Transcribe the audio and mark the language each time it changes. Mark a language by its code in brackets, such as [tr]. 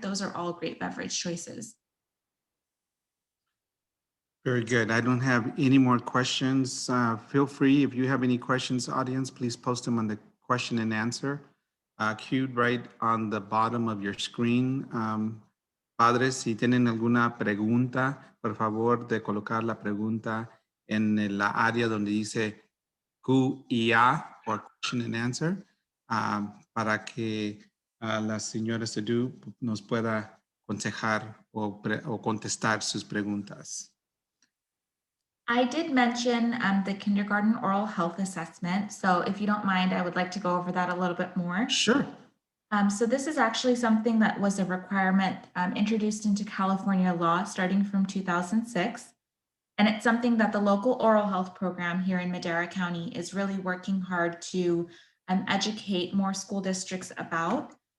[en] Those are all great beverage choices. Very good. I don't have any more questions. Feel free, if you have any questions, audience, please post them on the question and answer queued right on the bottom of your screen. [es] Padres, si tienen alguna pregunta, por favor de colocar la pregunta en la área donde dice Q y A, [en] or question and answer, [es] para que la señora Sedú nos pueda aconsejar o contestar sus preguntas. [en] I did mention the kindergarten oral health assessment. So if you don't mind, I would like to go over that a little bit more. Sure. So this is actually something that was a requirement introduced into California law starting from 2006. And it's something that the local oral health program here in Madera County is really working hard to educate more school districts about.